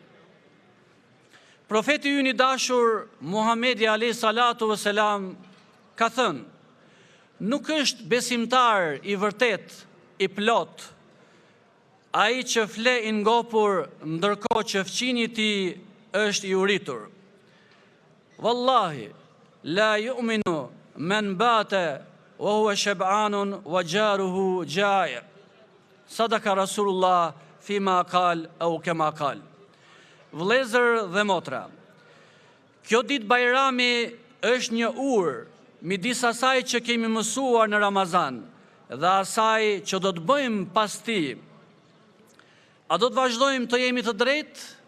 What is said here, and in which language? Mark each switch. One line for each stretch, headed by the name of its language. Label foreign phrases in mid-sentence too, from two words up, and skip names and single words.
Albanian: Profeti ynë i dashur Muhamedi
Arabic: عليه الصلاة والسلام
Albanian: ka thënë: nuk është besimtar i vërtet, i plot, ai që fle i ngopur ndërkohë që fqini i tij është i uritur.
Arabic: والله لا يؤمن من بات وهو شبعان وجاره جائع'. صدق رسول الله فيما قال أو كما قال.
Albanian: Vëllezër dhe motra, kjo ditë Bajrami është një urë midis asaj që kemi mësuar në Ramazan dhe asaj që do të bëjmë pas tij. A do të vazhdojmë të jemi të drejtë?